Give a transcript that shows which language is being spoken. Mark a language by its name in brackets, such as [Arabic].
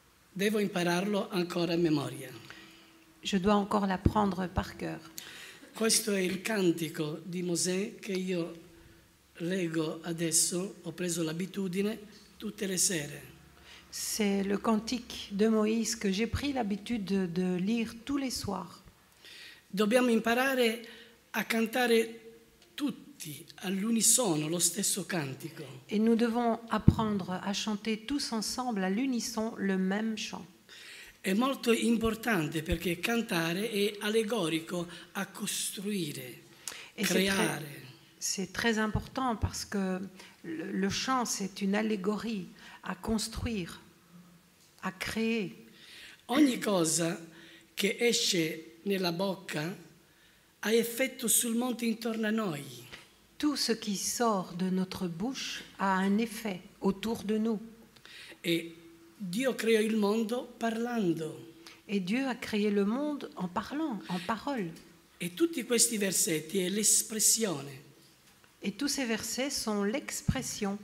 [Italian] Devo impararlo ancora a memoria. [French] Je dois encore l'apprendre par cœur. [Italian] Questo è il cantico di Mosè che io leggo adesso, ho preso l'abitudine tutte le sere. [French] C'est le cantique de Moïse que j'ai pris l'habitude de lire tous les soirs. [Italian] Dobbiamo imparare a cantare tutti all'unisono lo stesso cantico. [French] Et nous devons apprendre à chanter tous ensemble à l'unisson le même chant. [Italian] È molto importante perché cantare è allegorico a costruire, creare. [French] C'est très important parce que le chant, c'est une allégorie à construire, à créer. [Italian] Ogni cosa che esce nella bocca ha effetto sul mondo intorno a noi. [French] Tout ce qui sort de notre bouche a un effet autour de nous. [Italian] E Dio creò il mondo parlando. [French] Et Dieu a créé le monde en parlant, en parole. [Italian] E tutti questi versetti è l'espressione. [French] Et tous ces versets sont l'expression.